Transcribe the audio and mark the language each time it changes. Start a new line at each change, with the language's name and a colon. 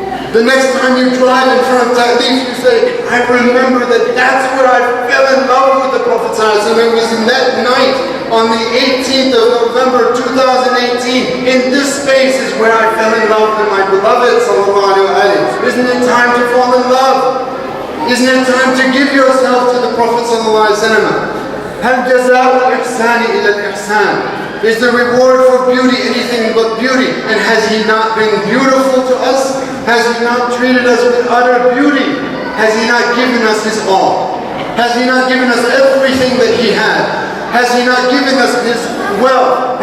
English: The next time you drive in front of Ta'leef, you say, I remember that's where I fell in love with the Prophet ﷺ. It was in that night on the 18th of November 2018. In this space is where I fell in love with my beloved sallallahu alaihi wasallam. Isn't it time to fall in love? Isn't it time to give yourself to the Prophet sallallahu alaihi wasallam?
Arabic: هل جزاء الإحسان إلى الإحسان?
English: Is the reward for beauty anything but beauty? And has he not been beautiful to us? Has he not treated us with utter beauty? Has he not given us his all? Has he not given us everything that he had? Has he not given us his wealth?